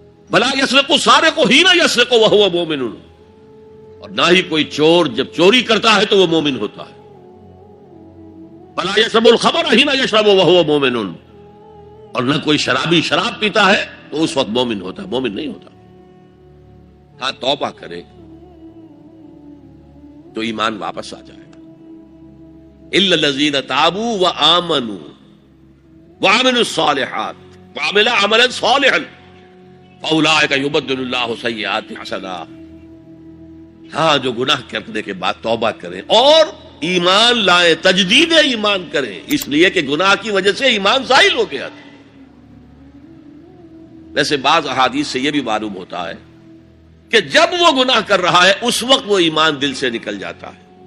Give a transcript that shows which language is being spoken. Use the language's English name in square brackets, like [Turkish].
[Arabic] بلا یسرق السارق حین یسرق وہو مومن، [Urdu] اور نہ ہی کوئی چور جب چوری کرتا ہے تو وہ مومن ہوتا ہے. [Arabic] بلا یشرب الخمر حین یشرب وہو مومن، [Urdu] اور نہ کوئی شرابی شراب پیتا ہے تو اس وقت مومن ہوتا ہے، مومن نہیں ہوتا. ہاں توبہ کرے تو ایمان واپس آ جائے گا. [Arabic] الا الذین تابوا وآمنوا وعملوا الصالحات وعملوا عملا صالحا فاولئک یبدل اللہ سیئات حسنات. [Urdu] ہاں جو گناہ کرنے کے بعد توبہ کریں اور ایمان لائیں، تجدید ایمان کریں، اس لیے کہ گناہ کی وجہ سے ایمان زائل ہو گیا تھا. ویسے بعض احادیث سے یہ بھی معلوم ہوتا ہے کہ جب وہ گناہ کر رہا ہے اس وقت وہ ایمان دل سے نکل جاتا ہے.